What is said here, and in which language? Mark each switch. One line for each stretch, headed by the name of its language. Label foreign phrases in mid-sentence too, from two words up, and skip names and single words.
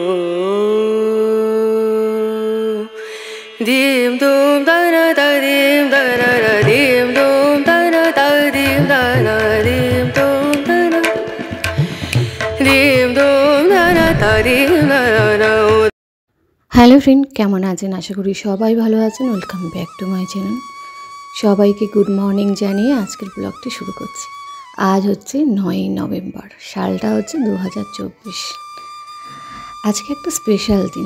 English: दीम दूम दना दीम दना दीम दूम दना दीम दना दीम दूम दना दीम दूम दना दीम दना। hello friend,
Bangla: কেমন আছেন? আশা করি সবাই ভালো আছেন।
English: Welcome back to my channel.
Bangla: সবাইকে
English: good morning
Bangla: জানিয়ে আজকের ব্লগটি শুরু করছি। আজ হচ্ছে 9ই নভেম্বর, সালটা হচ্ছে 2024। আজকে একটা স্পেশাল দিন।